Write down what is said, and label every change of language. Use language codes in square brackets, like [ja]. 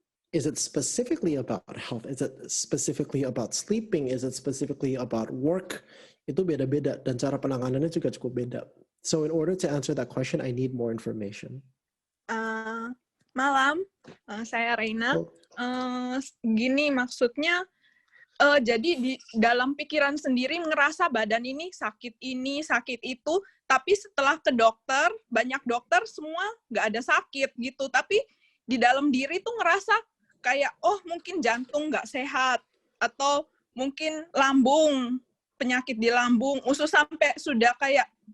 [en] Is it specifically about health? Is it specifically about sleeping? Is it specifically about work? [id] Itu beda-beda dan cara penanganannya juga cukup beda. [en] So in order to answer that question, I need more information. [id] Malam, saya Reina. Gini maksudnya, jadi di dalam pikiran sendiri ngerasa badan ini, sakit itu, tapi setelah ke dokter, banyak dokter semua nggak ada sakit gitu, tapi di dalam diri tuh ngerasa kayak, oh mungkin jantung nggak sehat, atau mungkin lambung, penyakit di lambung, usus sampai sudah kayak